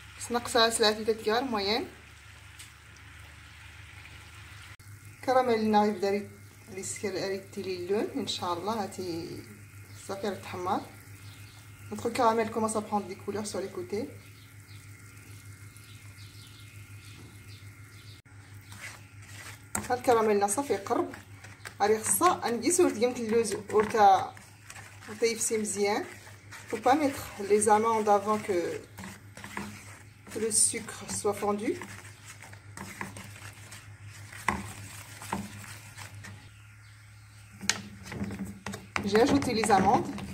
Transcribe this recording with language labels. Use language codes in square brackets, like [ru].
[ar] نقصها 3 غرام moyenne. كراميلنا يبدا يريتيلي اللون ان شاء الله. هاتي صافي راه تحمر. [fr] Notre caramel commence à prendre des couleurs sur les côtés. [ar] هاد الكراميل صافي يقرب. راه خصها نقيسو ديال اللوز ورتا يفسي مزيان. [fr] Faut pas mettre les amandes avant que le sucre soit fondu. J'ai ajouté les amandes.